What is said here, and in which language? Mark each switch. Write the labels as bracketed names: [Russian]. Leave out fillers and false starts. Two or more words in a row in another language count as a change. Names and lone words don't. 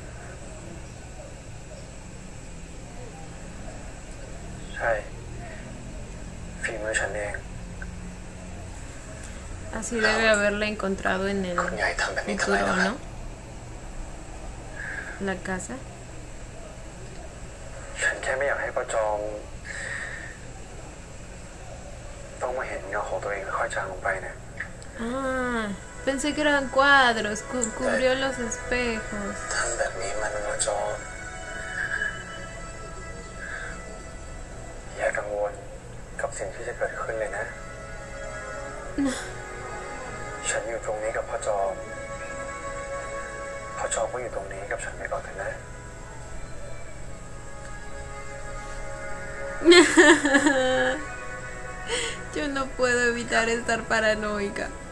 [Thai] ใช่ฝีมือฉันเอง [Spanish] Así debe haberla encontrado en el [Thai] คุณยายทำแบบนี้ทำไม [Spanish] futuro, [Thai] ล่ะครับ [Spanish] ¿no? La casa. [Thai] ฉันแค่ไม่อยากให้ป้าจอม ต้องมาเห็นเงาของตัวเองค่อยๆจางลงไปนะ [Spanish] Ah, pensé que eran cuadros, cubrió los espejos. [Thai] ทำแบบนี้มันป้าจอม อย่ากังวลกับสิ่งที่จะเกิดขึ้นเลยนะ ฉันอยู่ตรงนี้กับพ่อจอม พ่อจอมก็อยู่ตรงนี้กับฉันไปก่อนเถอะนะ [Spanish] Yo no puedo evitar estar paranoica.